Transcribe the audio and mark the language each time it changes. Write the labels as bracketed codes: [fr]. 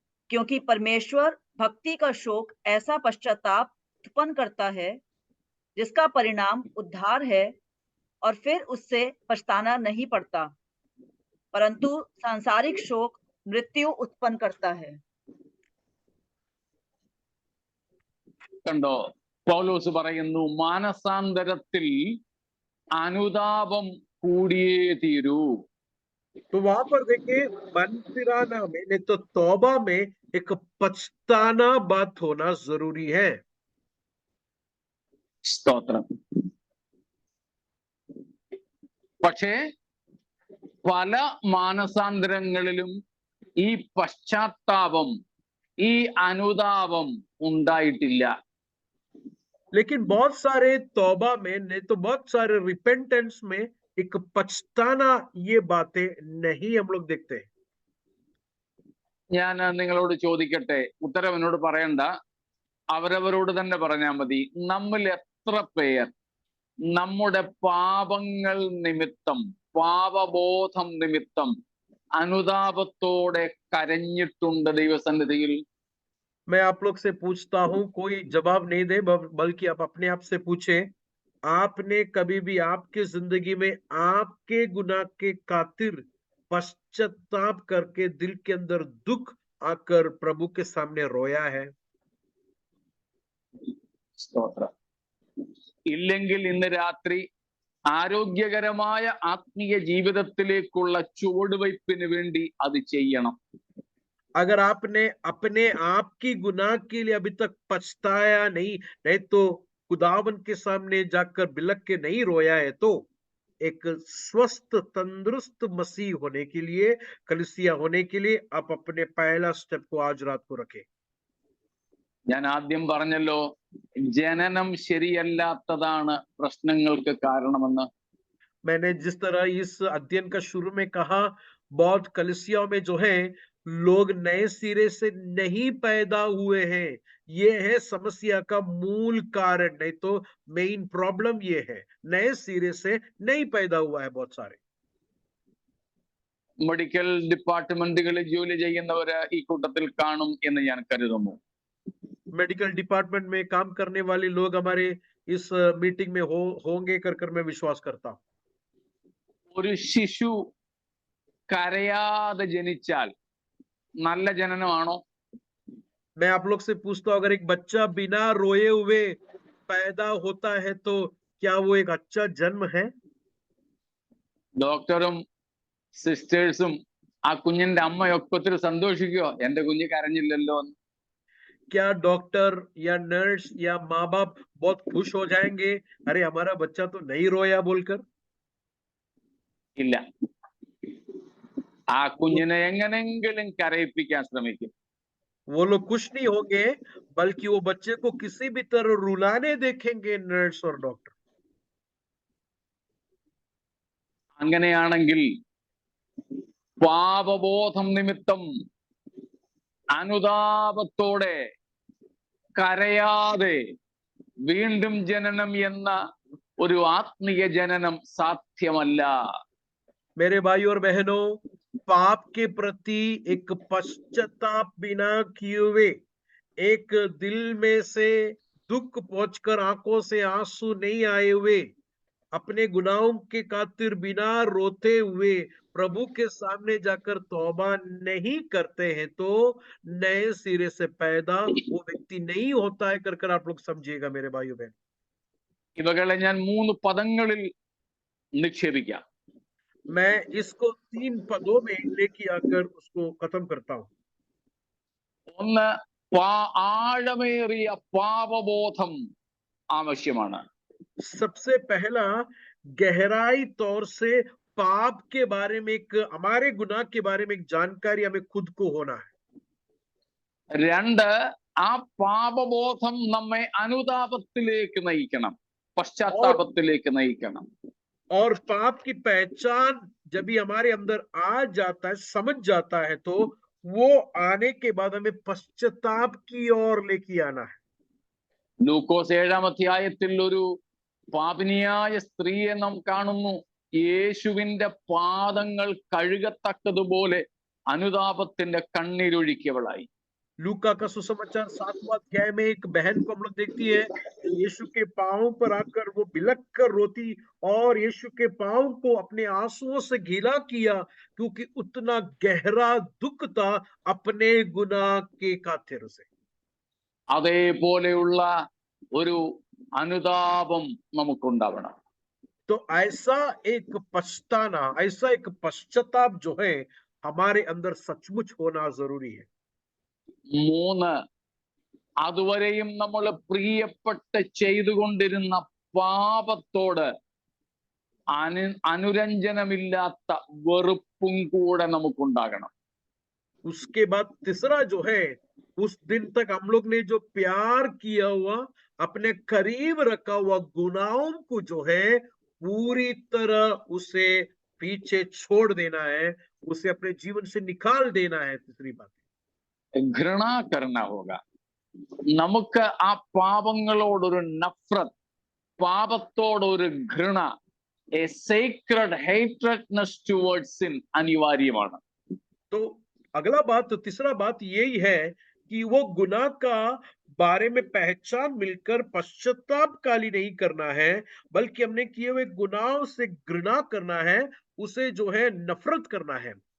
[hi] क्योंकि परमेश्वर भक्ति का शोक ऐसा पश्चाताप उत्पन्न करता है जिसका परिणाम उद्धार है, और फिर उससे पछताना नहीं पड़ता, परंतु सांसारिक शोक मृत्यु उत्पन्न करता है। [ml] കണ്ടോ, പൗലോസ് പറയുന്നു മാനസാന്തരത്തിൽ അനുതാപം കൂടിയേ തീരൂ. [hi] तो वहां पर देखिए मन फिराना में नहीं तो तौबा में एक पछताना बात होना जरूरी है। [ml] സ്തോത്രം. പക്ഷേ പല മാനസാന്തരങ്ങളിലും ഈ പശ്ചാത്താപം, ഈ അനുതാപം ഉണ്ടായിട്ടില്ല. [hi] लेकिन बहुत सारे तौबा में नहीं तो बहुत सारे रिपेंटेंस में एक पछताना ये बातें नहीं हम लोग देखते हैं। [ml] ഞാൻ നിങ്ങളോട് ചോദിക്കട്ടെ, ഉത്തരം എന്നോട് പറയണ്ട, അവരവരോട് തന്നെ പറഞ്ഞാൽ മതി. നമ്മിൽ എത്ര പേർ നമ്മുടെ പാപങ്ങൾ നിമിത്തം, പാപബോധം നിമിത്തം അനുതാപത്തോടെ കരഞ്ഞിട്ടുണ്ട് ദൈവസന്നിധിയിൽ? [hi] मैं आप लोग से पूछता हूं, कोई जवाब नहीं दे बल्कि आप अपने आप से पूछे, आपने कभी भी आपके जिंदगी में आपके गुनाह के खातिर पश्चाताप करके दिल के अंदर दुख आकर प्रभु के सामने रोया है? [ml] സ്തോത്രം. ഇല്ലെങ്കിൽ ഇന്ന് രാത്രി ആരോഗ്യകരമായ ആത്മീയ ജീവിതത്തിലേക്കുള്ള ചുവടുവയ്പ്പിന് വേണ്ടി അത് ചെയ്യണം. [hi] अगर आपने अपने आप की गुनाह के लिए अभी तक पछताया नहीं तो खुदावन के सामने जाकर बिलक के नहीं रोया है, तो एक स्वस्थ तंदुरुस्त मसीह होने के लिए, कलीसिया होने के लिए आप अपने पहला स्टेप को आज रात को रखें। [ml] ഞാൻ ആദ്യം പറഞ്ഞല്ലോ, ജനനം ശരിയല്ലാത്തതാണ് പ്രശ്നങ്ങൾക്ക് കാരണമെന്ന്. [hi] मैंने जिस तरह इस अध्ययन का शुरू में कहा, बहुत कलीसियाओं में जो है लोग नए सिरे से नहीं पैदा हुए हैं, ये है समस्या का मूल कारण। नहीं तो [en] main problem [hi] ये है, नए सिरे से नहीं पैदा हुआ है बहुत सारे। [ml] മെഡിക്കൽ ഡിപ്പാർട്ട്മെന്റുകളിൽ ജോലി ചെയ്യുന്നവര് ഈ കൂട്ടത്തിൽ കാണും എന്ന് ഞാൻ കരുതുന്നു. [hi] मेडिकल डिपार्टमेंट में काम करने वाले लोग हमारे इस मीटिंग में होंगे कर मैं विश्वास करता हूँ। [ml] ഒരു ശിശു കരയാതെ ജനിച്ചാൽ നല്ല ജനനമാണോ? [hi] मैं आप लोग से पूछता हूँ, अगर एक बच्चा बिना रोए हुए पैदा होता है तो क्या वो एक अच्छा जन्म है? [ml] ഡോക്ടറും സിസ്റ്റേഴ്സും ആ കുഞ്ഞിന്റെ അമ്മയൊക്കെ ഒത്തിരി സന്തോഷിക്കുവോ, എന്റെ കുഞ്ഞ് കരഞ്ഞില്ലല്ലോ എന്ന്? [hi] क्या डॉक्टर या नर्स या माँ बाप बहुत खुश हो जाएंगे, अरे हमारा बच्चा तो नहीं रोया बोलकर? [ml] ഇല്ല. ആ കുഞ്ഞിനെ എങ്ങനെങ്കിലും കരയിപ്പിക്കാൻ ശ്രമിക്കും. [hi] वो लोग खुश नहीं होंगे, बल्कि वो बच्चे को किसी भी तरह रुलाने देखेंगे नर्स और डॉक्टर। [ml] അങ്ങനെയാണെങ്കിൽ പാപബോധം നിമിത്തം അനുതാപത്തോടെ കരയാതെ വീണ്ടും ജനനം എന്ന ഒരു ആത്മീയ ജനനം സാധ്യമല്ല. [hi] मेरे भाई और बहनों, पाप के प्रति एक पश्चाताप बिना किए हुए, एक दिल में से दुख पहुंचकर आंखों से आंसू नहीं आए हुए, अपने गुनाहों के खातिर बिना रोते हुए प्रभु के सामने जाकर तौबा नहीं करते हैं तो नए सिरे से पैदा वो व्यक्ति नहीं होता है कर आप लोग समझिएगा मेरे भाइयों बहन। [ml] ഇവകളെ ഞാൻ 3 പദങ്ങളിൽ നിക്ഷേപിക്കാം. [hi] मैं इसको 3 पदों में लेके आकर उसको खत्म करता हूं। [ml] ഒന്ന്, ആഴമേറിയ പാപബോധം ആവശ്യമാണ്. [hi] सबसे पहला, गहराई तौर से पाप के बारे में एक, हमारे गुनाह के बारे में एक जानकारी हमें खुद को होना है। [ml] 2, ആ പാപബോധം നമ്മെ അനുതാപത്തിലേക്ക് നയിക്കണം, പശ്ചാത്താപത്തിലേക്ക് നയിക്കണം. [hi] और पाप की पहचान जब भी हमारे अंदर आ जाता है, समझ जाता है, तो वो आने के बाद हमें पश्चाताप की ओर लेके आना है। [ml] ലൂക്കോസ് 7-ാം അധ്യായത്തിൽ ഒരു പാപിനിയായ സ്ത്രീയെ നാം കാണുന്നു. യേശുവിന്റെ പാദങ്ങൾ കഴുകത്തക്കതുപോലെ അനുതാപത്തിന്റെ കണ്ണീരൊഴുക്കിയവളായി. [hi] लूका का सुसमाचार 7वां अध्याय में एक बहन को हम लोग देखती है, यीशु के पांवों पर आकर वो बिलक कर रोती और यीशु के पांव को अपने आंसुओं से गीला किया, क्योंकि उतना गहरा दुख था अपने गुनाह के खातिर से। [ml] അതേപോലെയുള്ള ഒരു അനുതാപം നമുക്കുണ്ടാവണം. [hi] तो ऐसा एक पछताना, ऐसा एक पश्चाताप जो है हमारे अंदर सचमुच होना जरूरी है। [ml] 3, അതുവരെയും നമ്മൾ പ്രിയപ്പെട്ട് ചെയ്തുകൊണ്ടിരുന്ന പാപത്തോട് അനുരഞ്ജനമില്ലാത്ത വെറുപ്പും കൂടെ നമുക്കുണ്ടാകണം. [hi] उसके बाद तीसरा जो है, उस दिन तक हम लोग ने जो प्यार किया हुआ, अपने करीब रखा हुआ गुनाहों को जो है पूरी तरह उसे पीछे छोड़ देना है, उसे अपने जीवन से निकाल देना है। तीसरी बात, घृणा करना होगा. [ml] നമുക്ക് ആ പാപങ്ങളോടൊരു നഫ്രത്ത്, പാപത്തോടൊരു ഘൃണ, [en] a sacred hatredness towards sin [ml] അനിവാര്യമാണ്. [hi] तो अगला बात, तो तीसरा बात यही है कि वो गुनाह का बारे में पहचान मिलकर पश्चाताप काली नहीं करना है, बल्कि हमने किए हुए गुनाहों से घृणा करना है, उसे जो है नफरत करना है।